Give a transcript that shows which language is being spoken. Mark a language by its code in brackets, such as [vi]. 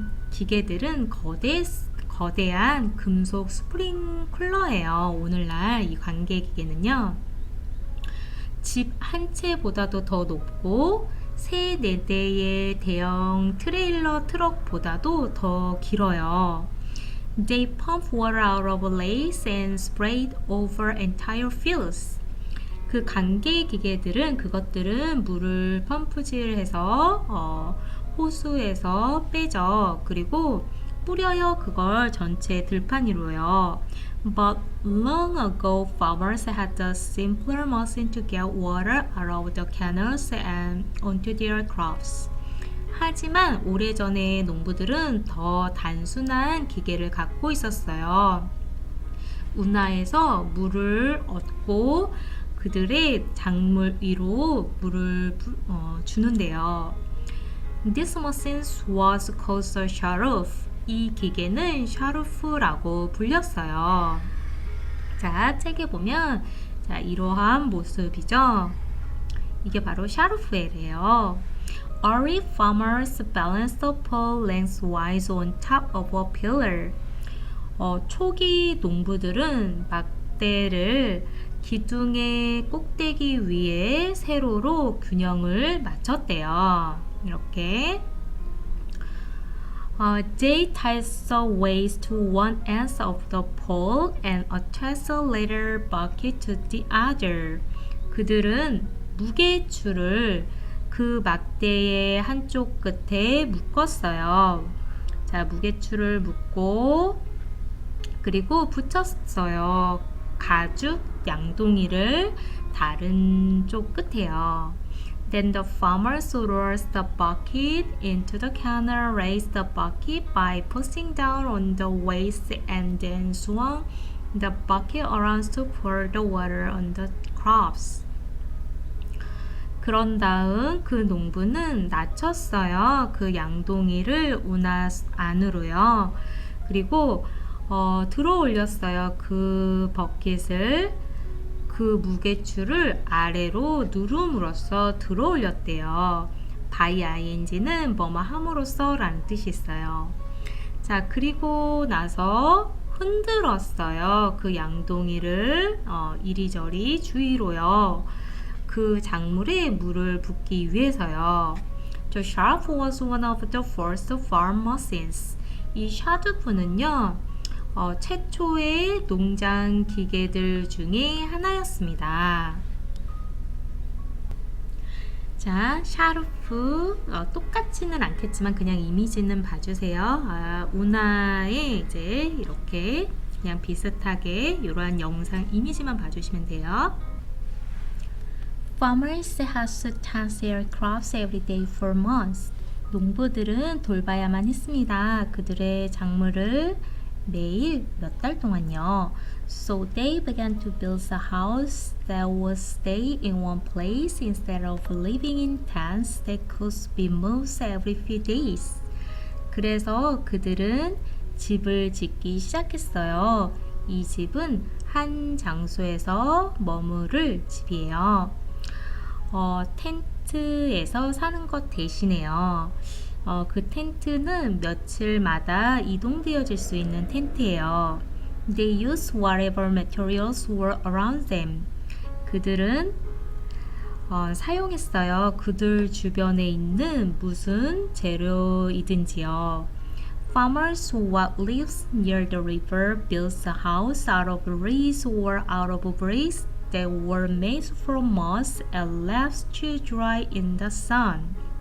[ko] 기계들은 거대한 금속 스프링클러예요. 오늘날 이 관계 기계는요. 집 한 채보다도 더 높고 3-4대의 대형 트레일러 트럭보다도 더 길어요. [en] They pump water out of lakes and spray it over entire fields. [ko] 그 관계 기계들은 그것들은 물을 펌프질해서 호수에서 빼죠. 그리고 뿌려요. 그걸 전체 들판 위로요. [en] But long ago, farmers had a simpler machine to get water out of the canals and onto their crops. [ko] 하지만 오래전에 농부들은 더 단순한 기계를 갖고 있었어요. 운하에서 물을 얻고 그들의 작물 위로 물을 주는데요. [en] This machine was called a sharouf. [ko] 이 기계는 샤루프라고 불렸어요. 자, 책에 보면 이러한 모습이죠. 이게 바로 샤루프예요. [en] Early farmers balanced the pole lengthwise on top of a pillar. [ko] 초기 농부들은 막대를 기둥의 꼭대기 위에 세로로 균형을 맞췄대요. 이렇게. [en] They tied the weights to one end of the pole and attached the leather bucket to the other. [ko] 그들은 무게줄을 그 막대의 한쪽 끝에 묶었어요. 자, 무게줄을 묶고 그리고 붙였어요. 가죽 양동이를 다른 쪽 끝에요. [en] Then the farmers rolled the bucket into the canal, raised the bucket by pushing down on the weights, and then swung the bucket around to pour the water on the crops. [ko] 그런 다음 그 농부는 낮췄어요. 그 양동이를 운하 안으로요. 그리고 들어 올렸어요. 그 버킷을. 그 무게줄을 아래로 누름으로써 들어 올렸대요. by ing는 뭐뭐 함으로써 라는 뜻이 있어요. 자, 그리고 나서 흔들었어요. 그 양동이를 이리저리 주위로요. 그 작물에 물을 붓기 위해서요. [en] The shaft was one of the first farm machines. [ko] 이 샤두프는요. 최초의 농장 기계들 중에 하나였습니다. 자, 샤루프 똑같지는 않겠지만 그냥 이미지는 봐주세요. 운하에 이제 이렇게 그냥 비슷하게 이러한 영상 이미지만 봐주시면 돼요. [en] Farmers had to tend their crops every day for months. [ko] 농부들은 돌봐야만 했습니다. 그들의 작물을 매일 몇 달 동안요. [en] So they began to build a house that would stay in one place instead of living in tents that could be moved every few days. [ko] 그래서 그들은 집을 짓기 시작했어요. 이 집은 한 장소에서 머무를 집이에요. 텐트에서 사는 것 대신에요. 그 텐트는 며칠마다 이동되어질 수 있는 텐트예요. [en] They used whatever materials were around them. [ko] 그들은 사용했어요. 그들 주변에 있는 무슨 재료이든지요. [en] Farmers who lived near the river built a house out of reeds or out of bricks that were made from moss and left to dry in the sun.